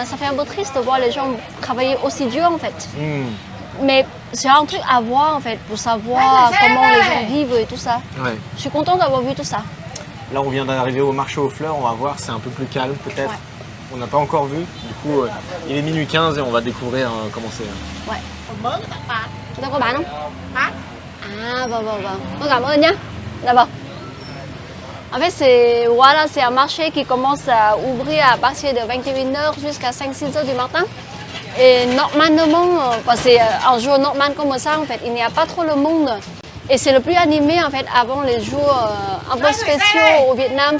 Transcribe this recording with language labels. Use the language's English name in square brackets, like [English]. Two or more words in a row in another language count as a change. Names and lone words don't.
[French] Ça fait un peu triste de voir les gens travailler aussi dur en fait. Mais c'est un truc à voir en fait, pour savoir comment les gens vivent et tout ça. Ouais. Je suis contente d'avoir vu tout ça. Là, on vient d'arriver au marché aux fleurs, on va voir, c'est un peu plus calme peut-être. Ouais. On n'a pas encore vu. Du coup, il est minuit 15 et on va découvrir comment c'est. Ouais. [Vietnamese] Chúng ta có bán không? Bán. À vâng. Tôi cảm ơn nhá. Dạ vâng. [French] En fait, c'est un marché qui commence à ouvrir à partir de 21h jusqu'à 5-6h du matin. Et normalement, c'est un jour normal comme ça, en fait, il n'y a pas trop le monde. Et c'est le plus animé en fait avant les jours un peu spéciaux au Vietnam.